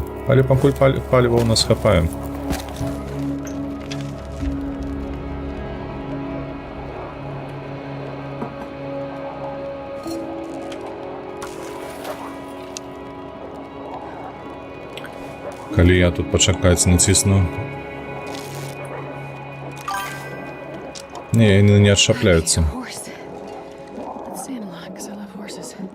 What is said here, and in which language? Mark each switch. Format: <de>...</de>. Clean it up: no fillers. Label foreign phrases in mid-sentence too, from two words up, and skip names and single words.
<be>Але пакуль паліва у нас хапае. Калі я тут пачакаць націсну. Не, яны не адшапляюцца.</be> <en>Horse. Let's stand in line, 'cause I love horses.</en>